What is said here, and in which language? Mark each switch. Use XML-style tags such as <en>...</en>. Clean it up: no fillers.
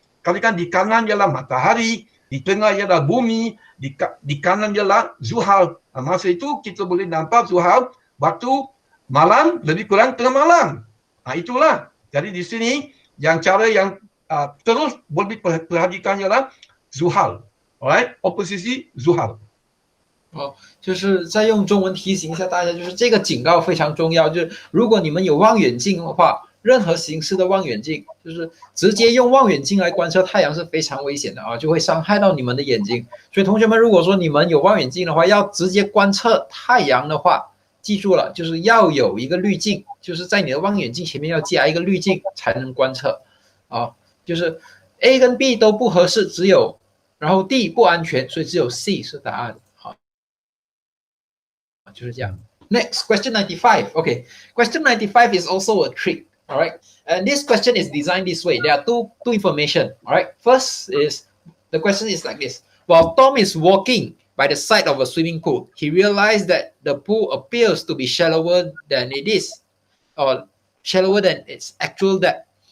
<ms>Kalikan di kanan ialah matahari, di tengah ialah bumi, di kanan ialah Zuhal. Masa itu kita boleh nampak Zuhal waktu malam, lebih kurang tengah malam. Itulah. Jadi di sini yang cara yang terus boleh perhatikan ialah Zuhal.</ms> <en>Alright, opposite Zuhal.</en> <zh>就是再用中文提醒一下大家，就是这个警告非常重要。就是如果你们有望远镜的话，任何形式的望远镜，就是直接用望远镜来观测太阳是非常危险的就会伤害到你们的眼睛。所以同学们，如果说你们有望远镜的话，要直接观测太阳的话，记住了，就是要有一个滤镜，就是在你的望远镜前面要加一个滤镜才能观测就是 A 跟 B 都不合适，然后 D 不安全，所以只有 C 是答案。就是这样。</zh> <en>Next, question 95. Okay, question 95 is also a trick. All right, and this question is designed this way. There are two information. All right, first is the question is like this: while Tom is walking by the side of a swimming pool, he realized that the pool appears to be shallower than it is, or shallower than its actual depth.</en>